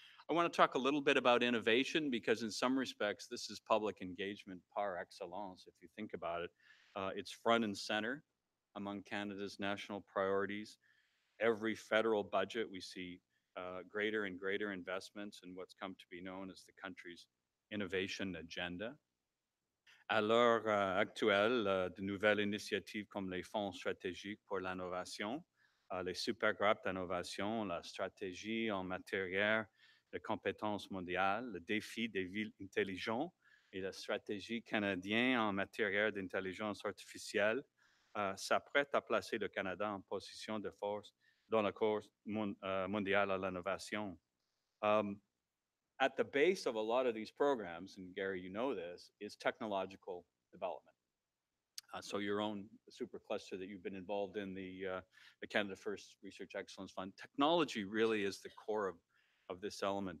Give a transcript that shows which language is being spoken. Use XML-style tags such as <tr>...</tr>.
<en>I want to talk a little bit about innovation because in some respects, this is public engagement par excellence, if you think about it. It's front and center among Canada's national priorities. Every federal budget, we see greater and greater investments in what's come to be known as the country's innovation agenda.</en> <fr>À l'heure actuelle, de nouvelles initiatives comme les fonds stratégiques pour l'innovation, les super groupes d'innovation, la stratégie en matière de compétences mondiales, le défi des villes intelligentes et la stratégie canadienne en matière d'intelligence artificielle s'apprêtent à placer le Canada en position de force dans la course mondiale à l'innovation.</fr> <en>At the base of a lot of these programs, and Gary, you know this, is technological development. So your own super cluster that you've been involved in, the Canada First Research Excellence Fund, technology really is the core of this element.</en>